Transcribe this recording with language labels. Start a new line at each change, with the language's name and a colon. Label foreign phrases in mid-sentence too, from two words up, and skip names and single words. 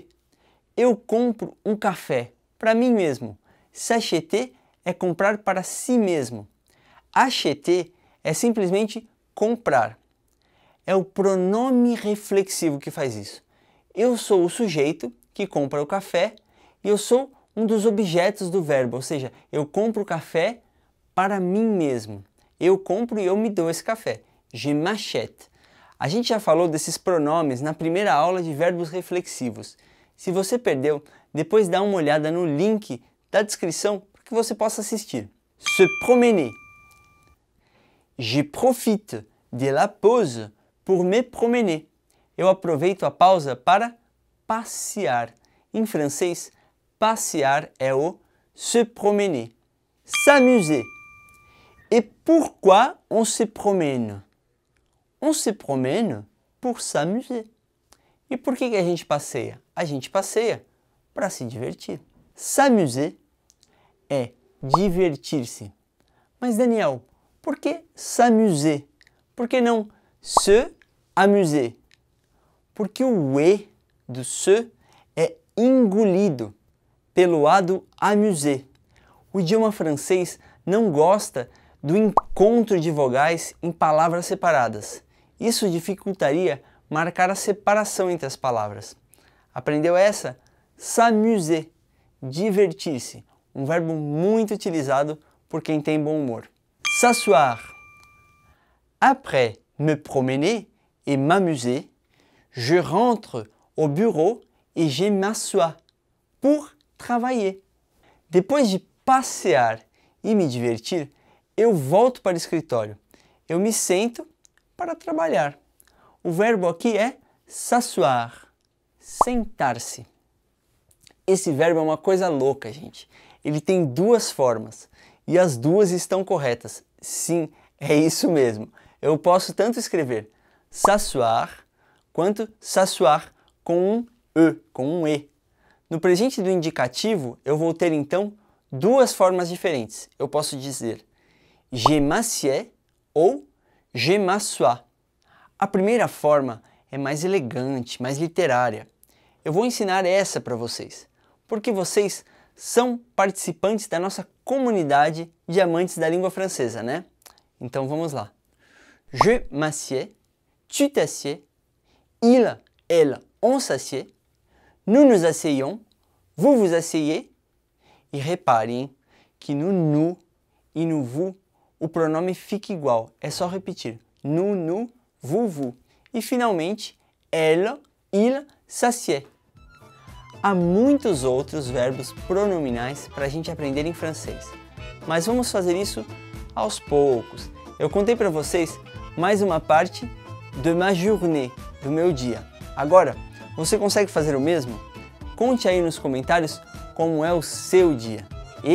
Portuguese: Eu compro um café para mim mesmo. S'acheter é comprar para si mesmo. Acheter é simplesmente comprar. É o pronome reflexivo que faz isso. Eu sou o sujeito que compra o café e eu sou um dos objetos do verbo, ou seja, eu compro o café para mim mesmo. Eu compro e eu me dou esse café.
French: Je m'achète.
Portuguese: A gente já falou desses pronomes na primeira aula de verbos reflexivos. Se você perdeu, depois dá uma olhada no link da descrição para que você possa assistir.
French: Se promener. Je profite de la pause pour me promener.
Portuguese: Eu aproveito a pausa para passear. Em francês, passear é o
French: se promener. S'amuser. Et pourquoi on se promène? On se promène pour s'amuser.
Portuguese: E por que a gente passeia? A gente passeia para se divertir. S'amuser é divertir-se. Mas Daniel, por que s'amuser? Por que não
French: se amuser?
Portuguese: Porque o E do se é engolido pelo A do amuser. O idioma francês não gosta do encontro de vogais em palavras separadas. Isso dificultaria marcar a separação entre as palavras. Aprendeu essa? S'amuser, divertir-se, um verbo muito utilizado por quem tem bom humor.
French: S'asseoir. Après me promener et m'amuser, je rentre au bureau et je m'assois pour travailler.
Portuguese: Depois de passear e me divertir, eu volto para o escritório. Eu me sento para trabalhar. O verbo aqui é s'asseoir, sentar-se. Esse verbo é uma coisa louca, gente. Ele tem duas formas e as duas estão corretas. Sim, é isso mesmo. Eu posso tanto escrever s'asseoir quanto s'asseoir com um E, com um E. No presente do indicativo, eu vou ter então duas formas diferentes. Eu posso dizer
French: je m'assieds
Portuguese: ou
French: je m'assois.
Portuguese: A primeira forma é mais elegante, mais literária. Eu vou ensinar essa para vocês, porque vocês são participantes da nossa comunidade de amantes da língua francesa, né? Então vamos lá.
French: Je m'assieds, tu t'assieds, il, elle, on s'assied, nous nous asseyons, vous vous asseyez.
Portuguese: E reparem que no nous e no vous o pronome fica igual, é só repetir.
French: Nous, vous.
Portuguese: E finalmente,
French: elle, il s'assied.
Portuguese: Há muitos outros verbos pronominais para a gente aprender em francês, mas vamos fazer isso aos poucos. Eu contei para vocês mais uma parte de
French: ma journée,
Portuguese: do meu dia. Agora, você consegue fazer o mesmo? Conte aí nos comentários como é o seu dia.